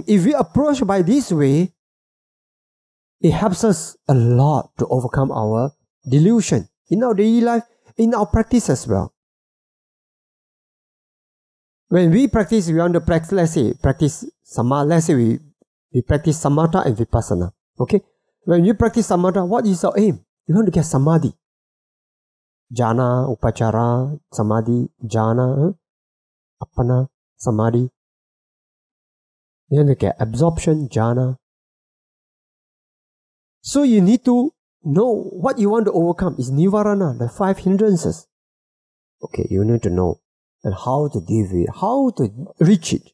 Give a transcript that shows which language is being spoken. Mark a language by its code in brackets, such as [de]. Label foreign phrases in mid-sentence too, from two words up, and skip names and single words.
[en] If we approach by this way, it helps us a lot to overcome our delusion in our daily life, in our practice as well. When we practice, we want to practice, let's say we practice samatha and vipassana. Okay? When you practice samatha, what is our aim? You want to get samadhi. [pi] Jhana, upachara, samadhi, jhana, appana, samadhi. [en] You want to get absorption, jhana. So you need to know what you want to overcome is nivarana, the 5 hindrances. Okay, you need to know. And how to deal with it, how to reach it.